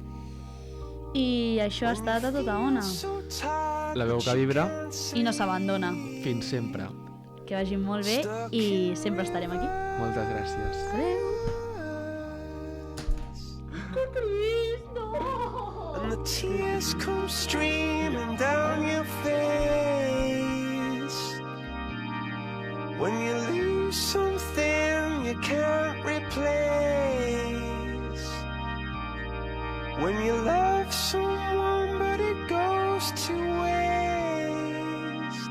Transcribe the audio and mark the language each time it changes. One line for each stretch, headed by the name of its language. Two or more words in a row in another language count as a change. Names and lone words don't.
Catalan: I això ha estat a tota ona. La veu que vibra i no s'abandona. Fins sempre. Que vagi molt bé i sempre estarem aquí. Moltes gràcies. Adéu. Que trist, no!
English: And the tears come streaming down your face when you lose something you can't replace, when you love someone but it goes to waste.